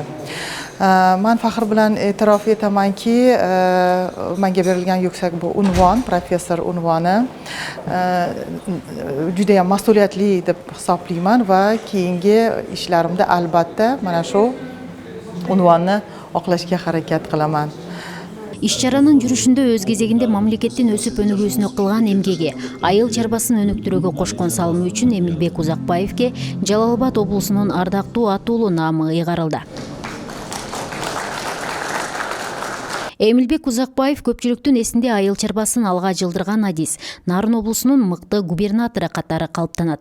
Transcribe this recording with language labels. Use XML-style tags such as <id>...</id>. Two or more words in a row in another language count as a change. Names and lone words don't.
<uz>Men faxr bilan e'tirof etamanki, menga berilgan yuksak bu unvon, professor unvoni juda ham mas'uliyatli deb hisoblayman va keyingi ishlarimda albatta mana shu unvonni oqlashga harakat qilaman.</uz> <ky>Иш-чаранын жүрүшүндө өз кезегинде мамлекеттин өсүп өнүгүүсүнө кылган эмгеги, айыл чарбасын өнүктүрүүгө кошкон салымы үчүн Эмилбек Узакбаевге Жалал Абад облусунун ардактуу атуулу наамы ыйгарылды. Эмилбек Узакбаев көпчүлүктүн эсинде айыл чарбасын алга жылдырган адис, Нарын облусунун мыкты губернатору катары калыптанат.</ky>